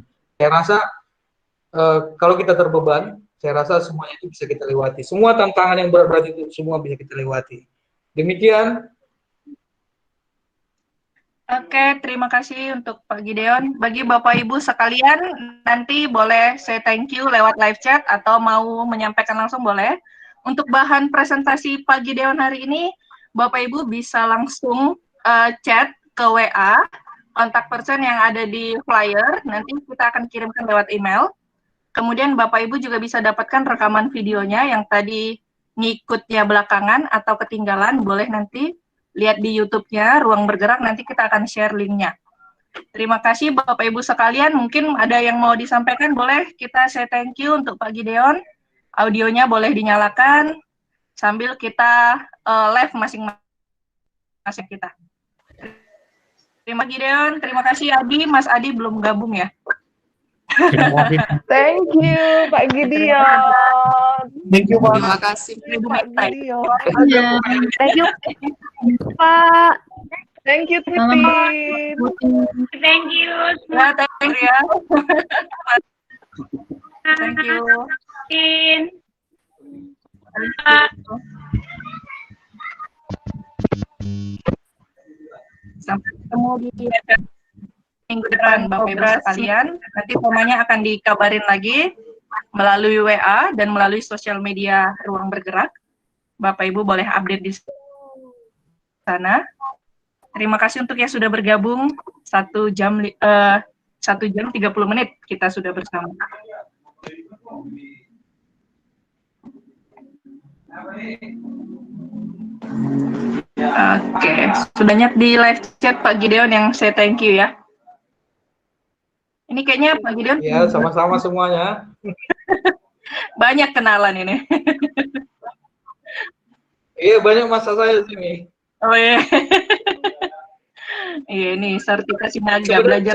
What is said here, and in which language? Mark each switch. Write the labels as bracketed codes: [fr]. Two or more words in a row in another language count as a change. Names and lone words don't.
[id] Saya rasa kalau kita terbeban, saya rasa semuanya itu bisa kita lewati. Semua tantangan yang berat-berat itu semua bisa kita lewati. Demikian. Oke, terima kasih untuk Pak Gideon. Bagi Bapak Ibu sekalian, nanti boleh saya [en] thank you [id] lewat live chat atau mau menyampaikan langsung boleh. Untuk bahan presentasi Pak Gideon hari ini, Bapak Ibu bisa langsung chat ke WA, kontak person yang ada di flyer, nanti kita akan kirimkan lewat email. Kemudian Bapak Ibu juga bisa dapatkan rekaman videonya yang tadi ngikutnya belakangan atau ketinggalan, boleh nanti lihat di YouTube-nya Ruang Bergerak, nanti kita akan [en] share link- [id] nya. Terima kasih Bapak Ibu sekalian, mungkin ada yang mau disampaikan, boleh kita [en] say thank you [id] untuk Pak Gideon. Audionya boleh dinyalakan sambil kita live masing-masing kita. Terima kasih Gideon, terima kasih Adi, Mas Adi belum gabung ya. [en] Thank you Pak Gideon. Thank you, [id] Pak. Terima kasih Ibu Pak Mita. Gideon. [en] Thank you, Pak. Thank you Titin. Thank you. Ya, thank you ya. Thank you. [id] Tin. Sampai ketemu di minggu depan, Bapak Ibu sekalian. Nanti temanya akan dikabarin lagi melalui WA dan melalui sosial media Ruang Bergerak. Bapak Ibu boleh update di sana. Terima kasih untuk yang sudah bergabung. 1 jam 30 menit kita sudah bersama. Oke, sudah banyak di live chat Pak Gideon yang saya [en] thank you [id] ya. Ini kayaknya Pak Gideon Ya, sama-sama semuanya. banyak kenalan ini. Iya, banyak masa saya di sini. Oh iya. Iya, ini sertifikasi naga belajar.